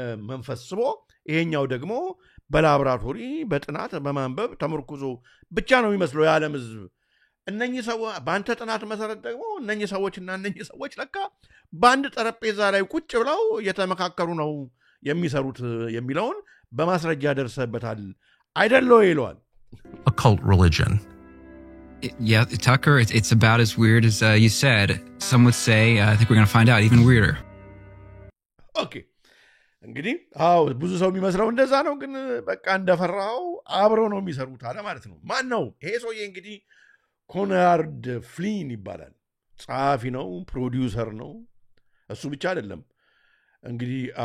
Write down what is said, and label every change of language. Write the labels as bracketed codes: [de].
[am] መንፈስ ስቦ ይሄኛው ደግሞ በላብራቶሪ በጥናት በማንበብ ተመርኩዞ ብቻ ነው የሚመስለው የዓለም ህዝብ እነኚህ ሰዎች በአንተ ጥናት መሰረት ደግሞ እነኚህ ሰዎች ለካ በአንድ ጠረጴዛ ላይ ቁጭ ብለው እየተመካከሩ ነው የሚሰሩት የሚለውን በማስረጃ ደርሰበታል አይደለው ይለዋል [en] occult religion. Yeah, Tucker, it's about as weird as you said. Some would say, I think we're going to find out even weirder. Okay. [am] እንግዲህ ብዙ ሰው የሚመስለው እንደዛ ነው ግን በቃ እንደፈራው አብረው ነው የሚሰሩት አለ ማለት ነው ማን ነው ይሄ ሰውዬ እንግዲህ ኮናርድ ፍሊን ይባላል ጸሐፊ ነው ፕሮዲውሰር ነው እሱ ብቻ አይደለም እንግዲህ